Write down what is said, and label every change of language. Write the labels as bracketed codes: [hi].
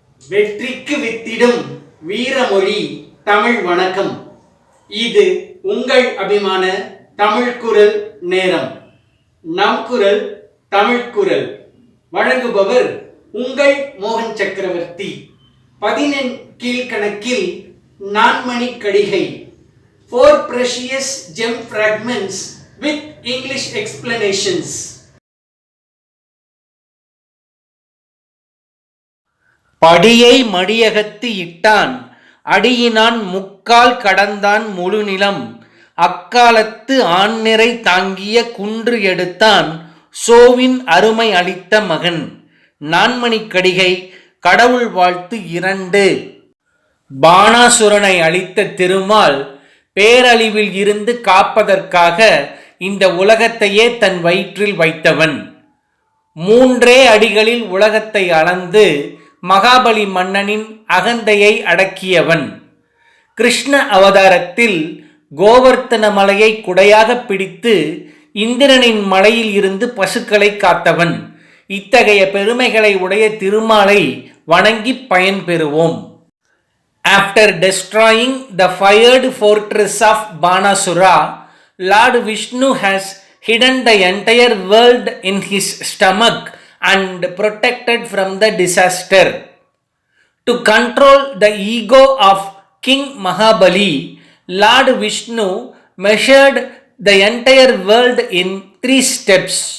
[ta] வெற்றிக்கு வித்திடும் வீரமொழி தமிழ் வணக்கம். இது உங்கள் அபிமான தமிழ் குரல் நேரம். நம் குரல் தமிழ் குரல் வழங்குபவர் உங்கள் மோகன் சக்கரவர்த்தி. [en] 10 கீழ்கணக்கில் Nanmani Kadigai, 4 precious gem fragments with English explanations. [ta] படியை மடியகத்து இட்டான், அடியினான் முக்கால் கடந்தான் முழுநிலம். அக்காலத்து ஆண்நிறை தாங்கிய குன்று எடுத்தான், சோவின் அருமை அளித்த மகன். நான்மணிக் கடிகை. கடவுள் வாழ்த்து 2. பானாசுரனை அளித்த திருமால் பேரழிவில் இருந்து காப்பதற்காக இந்த உலகத்தையே தன் வயிற்றில் வைத்தவன். 3 அடிகளில் உலகத்தை அளந்து மகாபலி மன்னனின் அகந்தையை அடக்கியவன். கிருஷ்ண அவதாரத்தில் கோவர்த்தன மலையை குடையாக பிடித்து இந்திரனின் மலையில் இருந்து பசுக்களை காத்தவன். இத்தகைய பெருமைகளை உடைய திருமாலை வணங்கி பயன்பெறுவோம். [en] After destroying the fired fortress of Banasura, Lord Vishnu has hidden the entire world in his stomach and protected from the disaster. To control the ego of King Mahabali, Lord Vishnu measured the entire world in 3 steps.